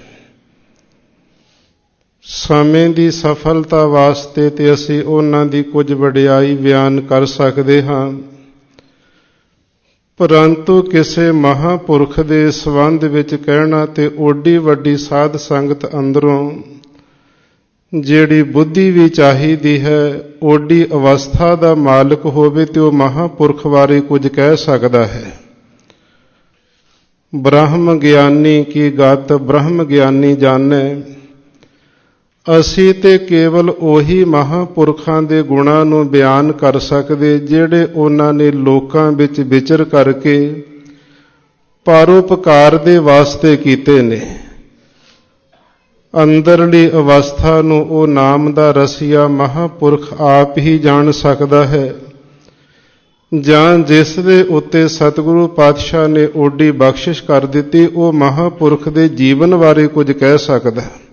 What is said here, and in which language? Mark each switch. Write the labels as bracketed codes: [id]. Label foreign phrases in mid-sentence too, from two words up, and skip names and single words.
[pa] ਸਮੇਂ ਦੀ ਸਫਲਤਾ ਵਾਸਤੇ ਤੇ ਅਸੀਂ ਉਹਨਾਂ ਦੀ ਕੁਝ ਵਡਿਆਈ ਬਿਆਨ ਕਰ ਸਕਦੇ ਹਾਂ, ਪਰੰਤੂ ਕਿਸੇ ਮਹਾਂਪੁਰਖ ਦੇ ਸੰਬੰਧ ਵਿੱਚ ਕਹਿਣਾ ਤੇ ਓਡੀ ਵੱਡੀ ਸਾਧ ਸੰਗਤ ਅੰਦਰੋਂ ਜਿਹੜੀ ਬੁੱਧੀ ਵੀ ਚਾਹੀਦੀ ਹੈ, ਓਡੀ ਅਵਸਥਾ ਦਾ ਮਾਲਕ ਹੋਵੇ ਤੇ ਉਹ ਮਹਾਂਪੁਰਖ ਬਾਰੇ ਕੁਝ ਕਹਿ ਸਕਦਾ ਹੈ। [hi] ब्रह्म ज्ञानी की गत ब्रह्म ज्ञानी जाने, [pa] ਅਸੀਂ ਤੇ ਕੇਵਲ ਉਹੀ ਮਹਾਂਪੁਰਖਾਂ ਦੇ ਗੁਣਾਂ ਨੂੰ ਬਿਆਨ ਕਰ ਸਕਦੇ ਜਿਹੜੇ ਉਹਨਾਂ ਨੇ ਲੋਕਾਂ ਵਿੱਚ ਵਿਚਰ ਕਰਕੇ ਪਰਉਪਕਾਰ ਦੇ ਵਾਸਤੇ ਕੀਤੇ ਨੇ। ਅੰਦਰਲੀ ਅਵਸਥਾ ਨੂੰ ਉਹ ਨਾਮ ਦਾ ਰਸੀਆ ਮਹਾਂਪੁਰਖ ਆਪ ਹੀ ਜਾਣ ਸਕਦਾ ਹੈ, ਜਾਂ ਜਿਸ ਦੇ ਉੱਤੇ ਸਤਿਗੁਰੂ ਪਾਤਸ਼ਾਹ ਨੇ ਓਡੀ ਬਖਸ਼ਿਸ਼ ਕਰ ਦਿੱਤੀ ਉਹ ਮਹਾਂਪੁਰਖ ਦੇ ਜੀਵਨ ਬਾਰੇ ਕੁਝ ਕਹਿ ਸਕਦਾ।